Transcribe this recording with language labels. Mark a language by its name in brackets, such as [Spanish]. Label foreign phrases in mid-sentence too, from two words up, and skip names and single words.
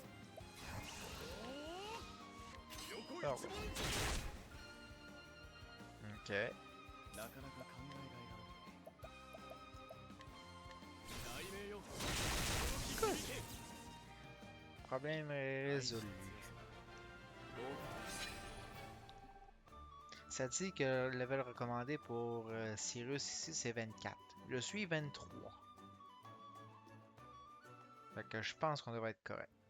[Japanese] 横あ一文字 [French] Ok. [Japanese] なかなか考えがいがある雷鳴よ轟き響け [French] Problème résolu. Ça dit que le level recommandé pour Cyrus ici, c'est 24. Je suis 23. Fait que je pense qu'on devrait être correct.